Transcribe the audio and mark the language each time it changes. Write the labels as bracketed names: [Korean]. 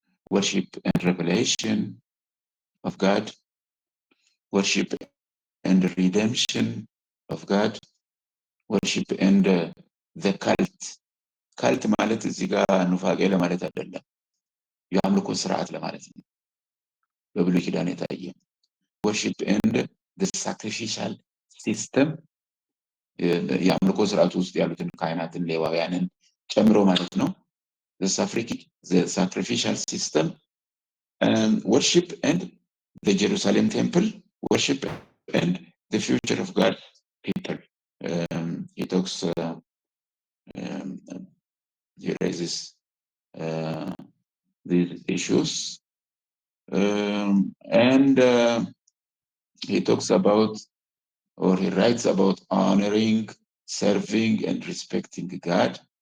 [English] Worship and revelation of God, worship and redemption of God, worship and the cult. [Amharic] cult ማለት እዚህ ጋር ኑፋቄ ለማለት አይደለም፣ የአምልኮ ስርዓት ለማለት ነው። በብሉይ ኪዳን የታየ [English] worship and the sacrificial system [Amharic] የአምልኮ ስርዓት ውስጥ ያሉትን ካህናትን ሌዋውያንን ጨምሮ ማለት ነው። [English] the sacrificial system, worship and the Jerusalem temple, worship and the future of God's people. He talks, he raises these issues, and he talks about, or he writes about honoring, serving, and respecting God.